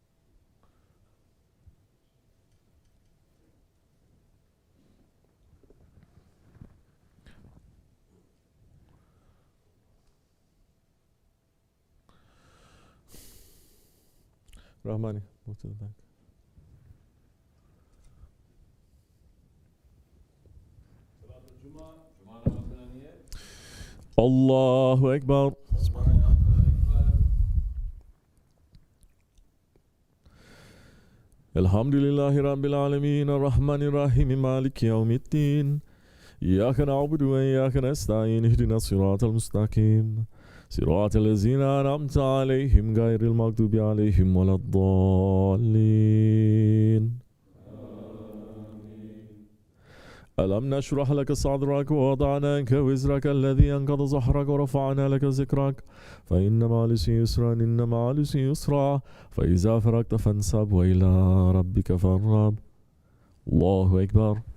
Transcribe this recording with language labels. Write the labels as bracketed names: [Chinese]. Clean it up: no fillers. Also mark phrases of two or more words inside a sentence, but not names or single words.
[English] Rahmani, move to the back. [Turkish] Cuma namazına niyet. [Arabic] الله أكبر. الحمد لله رب العالمين. الرحمن الرحيم. مالك يوم الدين. إياك نعبد وإياك نستعين. اهدنا الصراط المستقيم. صراط الذين أنعمت عليهم غير المغضوب عليهم ولا الضالين. ألم نشرح لك صدرك ووضعنا عنك وزرك الذي أنقض ظهرك ورفعنا لك ذكرك فإن مع العسر يسرا إن مع العسر يسرا فإذا فرغت فانصب وإلى ربك فارغب الله أكبر